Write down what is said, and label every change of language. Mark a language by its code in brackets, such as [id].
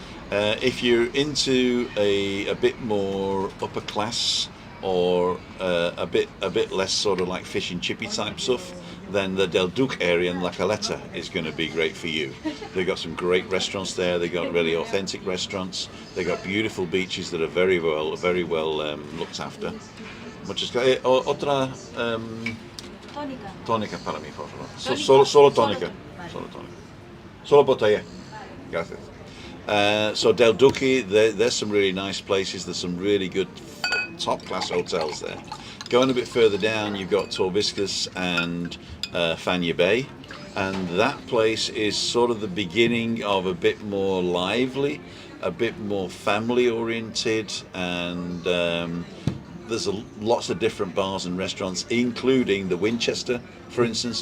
[en] If you're into a bit more upper class or a bit less sort of like fish and chippy type stuff, then the Del Duque area in La Caleta is going to be great for you. They've got some great restaurants there. They've got really authentic restaurants. They've got beautiful beaches that are very well looked after. [es] Muchas gracias. Otra tónica para mí, por favor. Solo tónica. Solo tónica. Solo botella. Gracias. [en] So Del Duque, there's some really nice places. There's some really good top-class hotels there. Going a bit further down, you've got Torviscas and Fania Bay, and that place is sort of the beginning of a bit more lively, a bit more family-oriented, and there's lots of different bars and restaurants, including the Winchester, for instance.